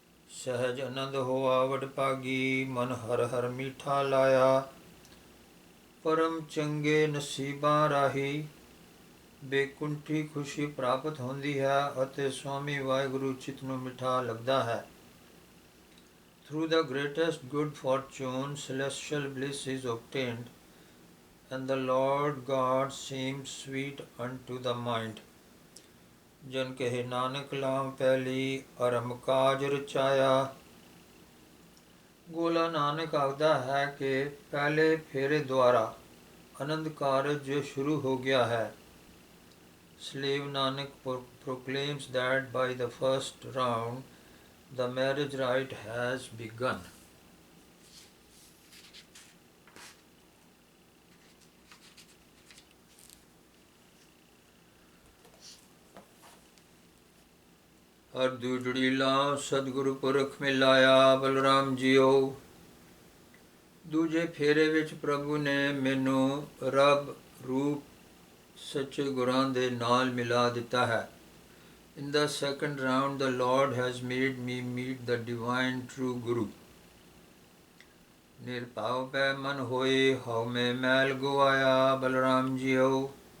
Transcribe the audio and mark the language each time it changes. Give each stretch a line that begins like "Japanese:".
Punjabi: ਸਹਿਜ ਆਨੰਦ ਹੋਆ ਵਡਭਾਗੀ ਮਨ ਹਰ ਹਰ ਮੀਠਾ ਲਾਇਆ। ਪਰਮ ਚੰਗੇ ਨਸੀਬਾਂ ਰਾਹੀਂ ਬੇਕੁੰਠੀ ਖੁਸ਼ੀ ਪ੍ਰਾਪਤ ਹੁੰਦੀ ਹੈ ਅਤੇ ਸਵਾਮੀ ਵਾਹਿਗੁਰੂ ਚਿੱਤ ਨੂੰ ਮਿੱਠਾ ਲੱਗਦਾ ਹੈ।
English: Through the greatest good fortune celestial bliss is obtained, and the Lord God seems sweet unto the mind.
Punjabi: ਜਨ ਕਹੇ ਨਾਨਕ ਲਾਮ ਪਹਿਲੀ ਅਰਮ ਕਾਜ ਰਚਾਇਆ। ਗੋਲਾ ਨਾਨਕ ਆਖਦਾ ਹੈ ਕਿ ਪਹਿਲੇ ਫੇਰੇ ਦੁਆਰਾ ਆਨੰਦ ਕਾਰਜ ਸ਼ੁਰੂ ਹੋ ਗਿਆ ਹੈ।
English: Slave Nanak proclaims that by the first round the marriage rite has begun.
Punjabi: ਹਰ ਦੂਜੜੀ ਲਾ ਸਤਿਗੁਰੂ ਪੁਰਖ ਮਿਲਾਇਆ ਬਲਰਾਮ ਜੀਓ। ਦੂਜੇ ਫੇਰੇ ਵਿੱਚ ਪ੍ਰਭੂ ਨੇ ਮੈਨੂੰ ਰੱਬ ਰੂਪ ਸੱਚੇ ਗੁਰਾਂ ਦੇ ਨਾਲ ਮਿਲਾ ਦਿੱਤਾ ਹੈ।
English: In the second round the Lord has made me meet the divine true Guru.
Punjabi: ਨਿਰਭਉ ਪੈ ਮਨ ਹੋਏ ਹਉ ਮੈਂ ਮੈਲ ਗਵਾਇਆ ਬਲਰਾਮ ਜੀਓ।